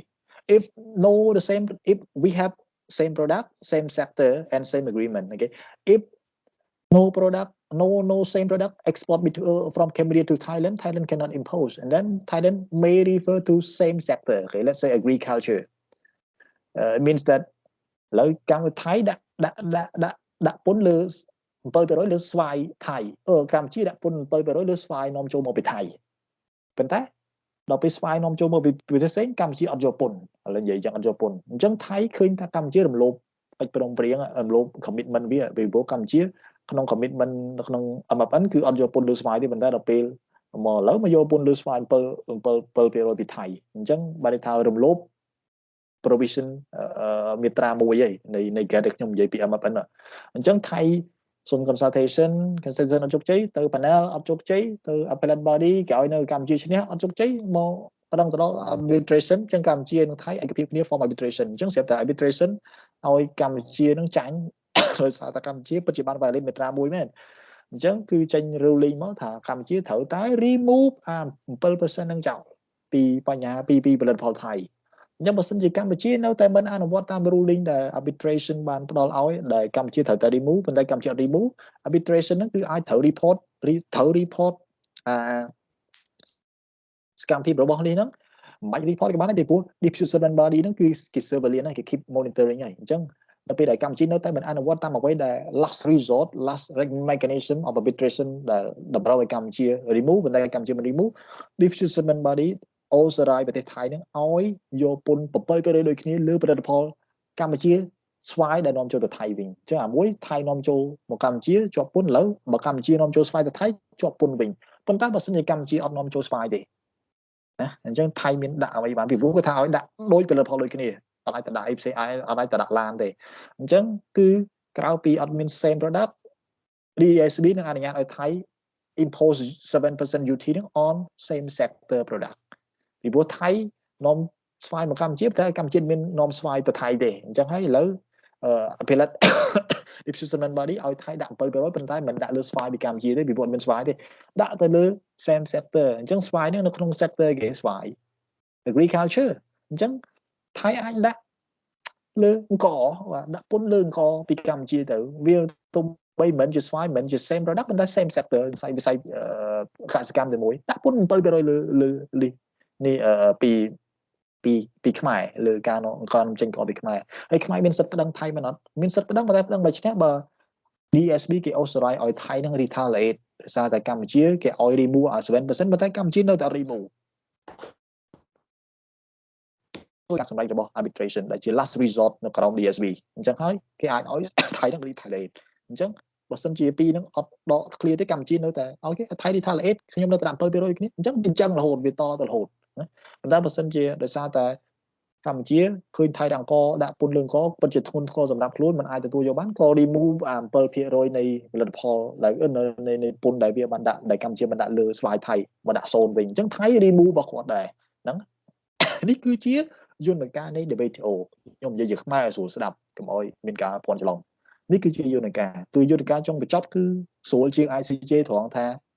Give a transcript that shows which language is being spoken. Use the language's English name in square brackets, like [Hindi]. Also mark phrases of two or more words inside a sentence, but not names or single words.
[English] If we have same product, same sector, and same agreement. Okay, if no product, no same product export from Cambodia to Thailand, Thailand cannot impose, and then Thailand may refer to same sector. Okay, let's say agriculture. It means that [Khmer] លើកម្មវិធីថៃដាក់ពន្ធលើ7%លើស្វាយថៃកម្ពុជាដាក់ពន្ធ7%លើស្វាយនាំចូលមកពីថៃប៉ុន្តែដល់ពេលស្វាយនាំចូលមកពីប្រទេសផ្សេងកម្ពុជាអត់យកពន្ធឥឡូវនិយាយចឹងអត់យកពន្ធអញ្ចឹងថៃឃើញថាកម្ពុជារំលោភកិច្ចព្រមព្រៀងរំលោភ commitment វាពីព្រោះកម្ពុជាក្នុង commitment ក្នុង MFN គឺអត់យកពន្ធលើស្វាយទេប៉ុន្តែដល់ពេលមកឥឡូវមកយកពន្ធលើស្វាយ7%ពីថៃអញ្ចឹងបានន័យថារំលោភ provision មាត្រា1ឯនៃ GATT ខ្ញុំនិយាយពី MFN អញ្ចឹងថៃសុំ consultation អត់ជោគជ័យទៅ panel អត់ជោគជ័យទៅ [English] appellate body [Khmer] គេឲ្យនៅកម្ពុជាឈ្នះអត់ជោគ ជ័យមកបណ្ដឹងទៅដល់ arbitration ចឹងកម្ពុជានិងថៃឯកភាពគ្នា [English] form arbitration [Khmer] ចឹងស្រាប់តែ arbitration ឲ្យកម្ពុជានឹងចាញ់ដោយសារតែកម្ពុជាពិតជាបាន violate មាត្រា1មែនអញ្ចឹងគឺចេញ ruling មកថាកម្ពុជាត្រូវតែ remove អា 7% នឹងចោលពីបញ្ហាពីផលិតផលថៃអញ្ចឹងបើសិនជាកម្ពុជានៅតែមិនអនុវត្តតាម ruling ដែល arbitration បានផ្ដល់ឲ្យដែលកម្ពុជាត្រូវតែ remove ប៉ុន្តែកម្ពុជាអត់ remove arbitration ហ្នឹងគឺអាចត្រូវ report សកម្មភាពរបស់នេះហ្នឹងមិនបាច់ report ក៏បានដែរពីព្រោះ [English] dispute settlement body [Khmer] ហ្នឹងគឺគេ surveillance ហើយគេ [English] keep monitoring [Khmer] ហើយអញ្ចឹងដល់ពេលដែលកម្ពុជានៅតែមិនអនុវត្តតាមអ្វីដែល [English] last resort last mechanism of arbitration [Khmer] ដែលតម្រូវឲ្យកម្ពុជា remove ប៉ុន្តែកម្ពុជាមិន remove [English] dispute settlement body [Khmer] អូសរាយប្រទេសថៃនឹងឲ្យយកពន្ធ7%ដូចគ្នាលើផលិតផលកម្ពុជាស្វាយដែលនាំចូល ទៅថៃវិញអញ្ចឹងអាមួយថៃនាំចូលមកកម្ពុជាជាប់ពន្ធឥឡូវបើកម្ពុជានាំចូលស្វាយទៅថៃជាប់ពន្ធវិញប៉ុន្តែបើសិនជាកម្ពុជាអត់នាំចូលស្វាយទេណាអញ្ចឹងថៃមានដាក់អ្វីបានពីព្រោះគាត់ថាឲ្យដាក់ដូចផលិតផលដូចគ្នាអត់អាចទៅដាក់អីផ្សេងអ ត់អាចទៅដាក់ឡានទេអញ្ចឹងគឺក្រៅពីអត់មាន [English] same product [Khmer] DSB នឹងអនុញ្ញាតឲ្យថៃ [English] impose 7% duty [Khmer] នឹង [English] on same sector product [Khmer] ពីព្រោះថៃនាំស្វាយមកកម្ពុជាតែកម្ពុជាមាននាំស្វាយទៅ ថៃទេអញ្ចឹងហើយឥឡូវ [English] appellate dispute settlement body [Khmer] ឲ្យថៃដាក់ 7% ប៉ុន្តែមិនដាក់លើស្វាយពីកម្ពុជាទេពីព្រោះអត់មានស្វាយទេដាក់ទៅលើ same sector អញ្ចឹងស្វាយនេះនៅក្នុង sector គេស្វាយ agriculture អញ្ចឹងថៃអាចដាក់លើអង្គបាទដាក់ពន្ធលើអង្គ ពីកម្ពុជាទៅវាទុំបីមិនជាស្វាយមិនជា [English] same product [Khmer] ប៉ុន្តែ [English] same sector [Khmer] វិស័យកសិកម្មតែមួយដាក់ពន្ធ 7% លើនេះពីខ្មែរលើការចេញកពីខ្មែរហើយខ្មែរមានសិទ្ធិប្តឹងថៃមិនអត់មានសិទ្ធិប្តឹងតែប្តឹងបើឈ្នះបើ DSB គេអូសរាយឲ្យថៃនឹង retaliate ដោយសារតែកម្ពុជាគេឲ្យ remove 7% ប៉ុន្តែកម្ពុជានៅតែ remove ការសម្ដែងរបស់ arbitration ដែលជា [English] last resort [Khmer] នៅក្រោម DSB អញ្ចឹងហើយគេអាចឲ្យថៃនឹង retaliate អញ្ចឹងបើសិនជាពីរនឹងអត់ដក clear ទេកម្ពុជានៅតែឲ្យ គេថៃ retaliate ខ្ញុំនៅតែដាក់ 7% គ្នាអញ្ចឹងរហូតវាតទៅរហូតប៉ុន្តែបើសិនជាដោយសារតែកម្ពុជាឃើញថៃអង្គដាក់ ពន្ធលើអង្គពិតជាធ្ងន់ធ្ងរសម្រាប់ខ្លួនមិនអាចទទួលយកបានក៏ remove 7% នៃផលិតផលដែលនៃពន្ធដែលវាបានដាក់ដែលកម្ពុជាបានដាក់លើស្វាយថៃមកដាក់0វិញអញ្ចឹងថៃ remove របស់គាត់ដែរហ្នឹងនេះគឺជាយន្តការនៃ WTO ខ្ញុំនិយាយជាខ្មែរឲ្យស្រួលស្ដាប់កុំឲ្យមានការភ័ន្តច្រឡំនេះគឺជាយន្តការគឺយន្តការចុងបញ្ចប់គឺស្រួលជាង ICJ ត្រង់ថា